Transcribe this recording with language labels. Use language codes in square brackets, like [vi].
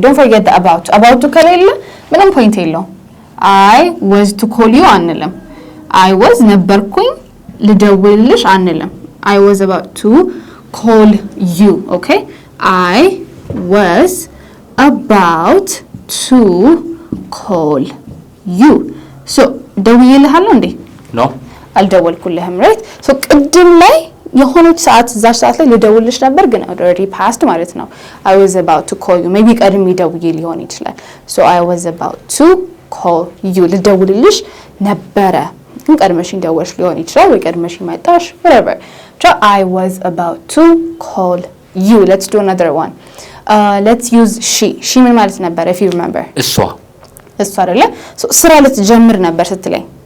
[en] don't forget the about to [am] ከሌለ ምንም ፖይንት የለውም። [en] I was to call you [am] አንልም። [en] I was [am] ነበርኩኝ ልደውልልሽ አንልም። [en] I was about to call you. okay I was about to call you. [am] so ደውዬልሃለሁ እንዴ? [en] no [am] አልደወልኩልህም right? so ቅድም ላይ የሆነች ሰዓት እዛች ሰዓት ላይ ልደውልሽ ነበር ግን [en] already passed [am] ማለት ነው። I was about to call you maybe ቀድሜ ደውዬ ሊሆን ይችላል። [en] so I was about to call you [am] ልደውልልሽ ነበረ ግን ቀድመሽኝ ደወልሽ ሊሆን ይችላል ወይ ቀድመሽኝ መጣሽ whatever so I was about to call you. [en] let's do another one. let's use she [am] ምን ማለት ነበር [en] if you remember? [am] እሷ አይደለ? so ስራ ልትጀምር ነበር ስትለኝ